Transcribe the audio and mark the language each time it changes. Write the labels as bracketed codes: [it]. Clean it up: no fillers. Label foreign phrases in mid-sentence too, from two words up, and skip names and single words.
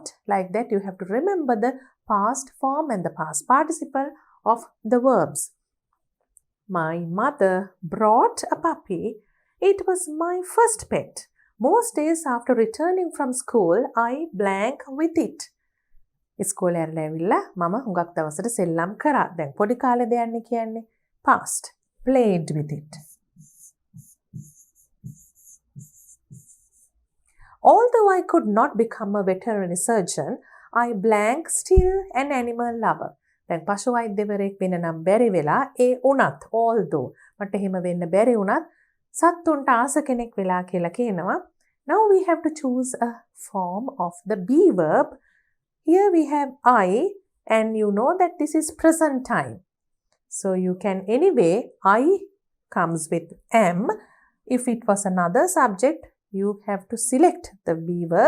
[en] Like that, you have to remember the past form and the past participle of the verbs. My mother brought a puppy. It was my first pet. Most days after returning from school, I blank with it. [si] ඉස්කෝලේ ඇරලා ඇවිල්ලා මම හුඟක් දවසට සෙල්ලම් කරා. දැන් පොඩි කාලේ දෙයන්නේ කියන්නේ past. [en] Played with it. Although I could not become a veterinary surgeon, I blank still an animal lover. [si] දැන් පශු වෛද්‍යවරයෙක් වෙන්න නම් බැරි වෙලා ඒ උනත් although මට එහෙම වෙන්න බැරි උනත් සත්තුන්ට ආස කෙනෙක් වෙලා කියලා කියනවා. [en] Now we have to choose a form of the be verb. Here we have I, and you know that this is present time. So you can anyway, I comes with am. If it was another subject, you have to select the be verb.